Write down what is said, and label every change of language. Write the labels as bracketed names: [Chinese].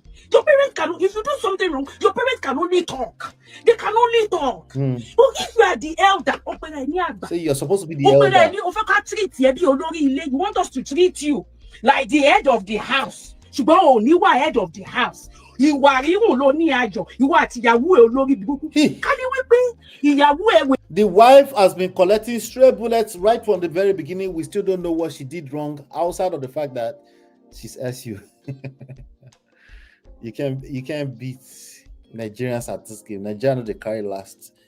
[English] Your parents cannot, if you do something wrong, your parents can only talk. They can only talk. But if you are the elder, so you're supposed to be the elder. You want us to treat you like the head of the house. You are head of the house. [Yoruba] ìwà rírùn ló ní àjọ ìwọ àti ìyàwó ẹ olórí burúkú ká ní wípé ìyàwó ẹ. [English] The wife has been collecting stray bullets right from the very beginning. We still don't know what she did wrong outside of the fact that she's SU. You can't beat Nigerians at this game. Nigeria they carry last.